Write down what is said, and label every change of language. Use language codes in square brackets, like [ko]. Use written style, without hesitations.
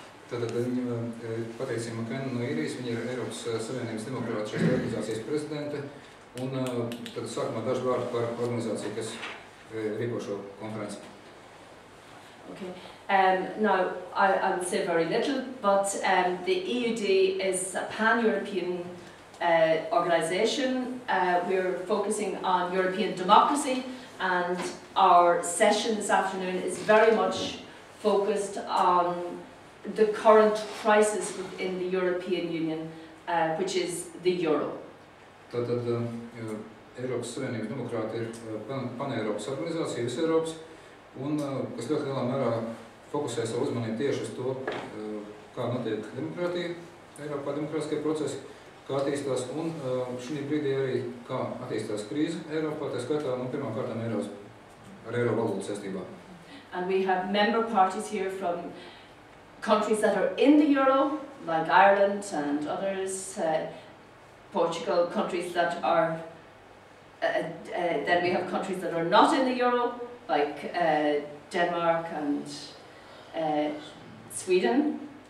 [lv] Tātad Patricija Makena no Īrijas, viņa ir Eiropas Savienības demokrātiskās organizācijas prezidente, un tad sākumā daži vārdi par organizāciju, kas rīko šo konferenci. [en] Okay. Now, I will say very little, but the EUD is a pan-European organisation. We're focusing on European democracy, and our session this afternoon is very much focused on the current crisis within the European Union, which is the euro. [lv] Tātad Eiropas Savienības demokrāti ir pan-Eiropas organizācija, visa Eiropas, un kas ļoti lielā mērā fokusē savu uzmanību tieši uz to, kā notiek demokrātija, Eiropā demokrātiskie procesi, kā attīstās, un šī brīdī arī kā attīstās krīze Eiropā, tā skaitā pirmām kārtām ar eiro valūtu saistībā. [en] And we have member parties here from countries that are in the euro, like Ireland and others, Portugal, countries that are, then we have countries that are not in the euro, like Denmark and Sweden.